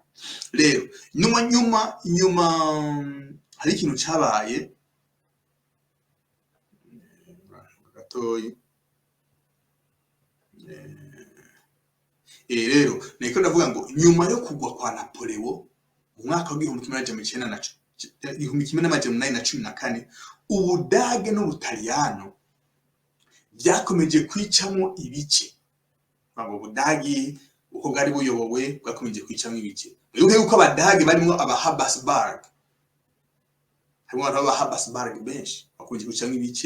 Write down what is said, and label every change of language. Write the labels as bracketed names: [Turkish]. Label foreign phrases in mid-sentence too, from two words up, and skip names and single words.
[Rundi] Rero nyuma hari ikintu cyabaye gatoyi. Rero niko ndavuga ngo nyuma yo kugwa kwa Napoleon mu mwaka wa 1814 Ubudage n'Ubutaliyano byakomeje kwicamo ibice. Ubudagi uko bwari buyobowe bwakomeje kwicamo ibice. Mwibuke yuko Abadage barimo Habsburg, harimo Habsburg benshi bakomeje kwicamo ibice.